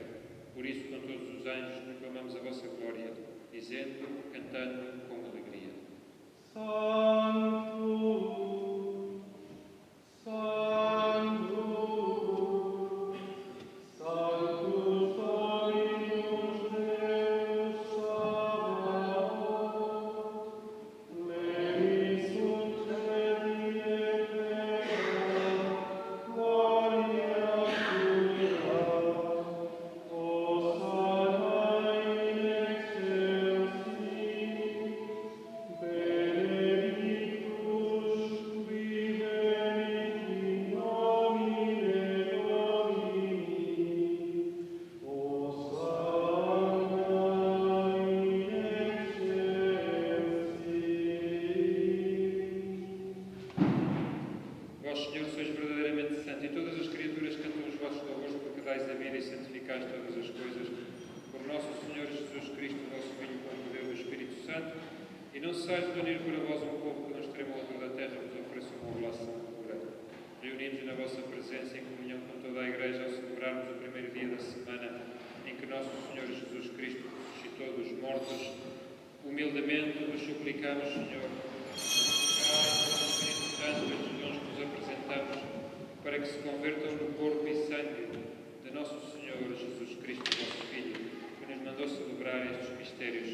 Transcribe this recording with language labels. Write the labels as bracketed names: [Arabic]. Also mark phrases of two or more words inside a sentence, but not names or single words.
[Portuguese] Por isso, com todos os anjos, proclamamos a vossa glória, dizendo, cantando com alegria. Santo, Santo, Santo sois Deus Sabaoth, [Latin] pleni sunt cieli et terra, gloria tua, Hosanna in excelsis, benedictus qui venit in nomine Domini, Hosanna in excelsis. [Portuguese] Vós, Senhor, sois verdadeiramente santo, e todas as criaturas cantam os vossos louvores, porque dais a vida e santificais todas as coisas. Por nosso Senhor Jesus Cristo, vosso Filho, com o poder do Espírito Santo, e não cessais de unir para vós um povo que, no extremo outro da terra, vos ofereça uma oblação pura. Reunidos na vossa presença, em comunhão com toda a Igreja, ao celebrarmos o primeiro dia da semana em que nosso Senhor Jesus Cristo ressuscitou dos mortos, humildemente vos suplicamos, Senhor, Santo, estes dons que vos apresentamos, para que se convertam no corpo e sangue de nosso Senhor Jesus Cristo, vosso Filho, que nos mandou celebrar estes mistérios.